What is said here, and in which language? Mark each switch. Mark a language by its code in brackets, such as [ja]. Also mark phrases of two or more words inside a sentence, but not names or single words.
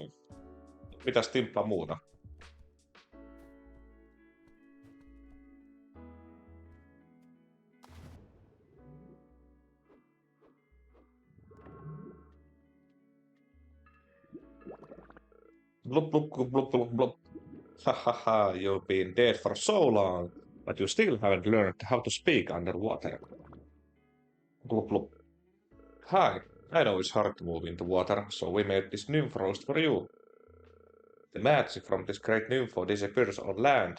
[fi] Mitäs Timpla muuta? Blup, blup, blup, blup, blup. [en] Hahaha, you've been dead for so long, but you still haven't learned how to speak underwater. Blup, blup. Hi, I know it's hard to move into water, so we made this nymph roast for you. The magic from this great nympho disappears on land.